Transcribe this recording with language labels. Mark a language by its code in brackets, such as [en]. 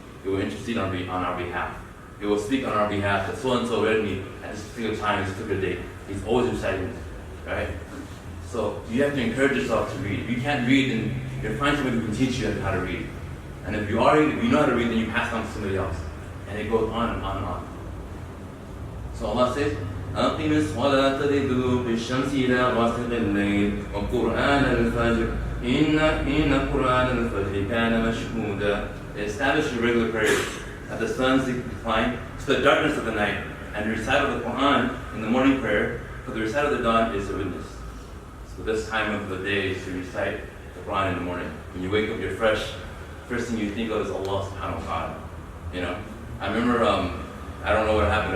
[en] It will intercede on our behalf. It will speak on our behalf that so-and-so read me at this particular time, this particular date. He's always reciting it, right? So you have to encourage yourself to read. If you can't read, then you'll find somebody who can teach you how to read. And if you know how to read, then you pass it on to somebody else. And it goes on and on and on. [ar] So Allah says, أقم الصلاة لدلوك الشمس إلى غسق الليل وقرآن الفجر إن قرآن الفجر كان مشهودا. [en] Establish your regular prayers at the sun's decline to the darkness of the night, and recite of the Quran in the morning prayer, for the recite of the dawn is a witness. So this time of the day is to recite the Quran in the morning. When you wake up, you're fresh. First thing you think of is Allah subhanahu wa ta'ala. You know, I remember, I don't know what happened.